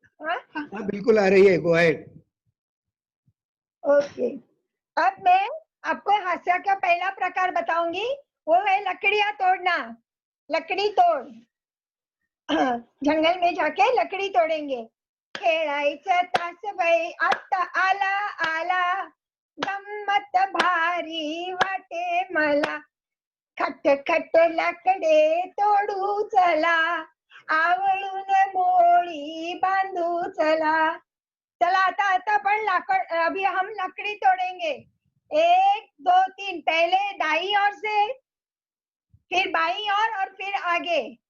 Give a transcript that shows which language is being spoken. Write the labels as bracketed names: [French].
[Hindi] हाँ बिल्कुल आ रही है, गो अहेड। ओके, अब मैं आपको हास्य का पहला प्रकार बताऊंगी, वो है लकड़ियां तोड़ना। लकड़ी तोड़, जंगल में जाके लकड़ी तोड़ेंगे। [Marathi] खेळायचं तासबाई आता आला आला, गम्मत भारी वाटे मला, खट खट लाकडे तोडू चला, आवळून मोळी बांधू चला। चला आता [Hindi] अपन अभी हम लकड़ी तोड़ेंगे। 1 2 3, पहले दाई ओर से, फिर बाई और फिर आगे।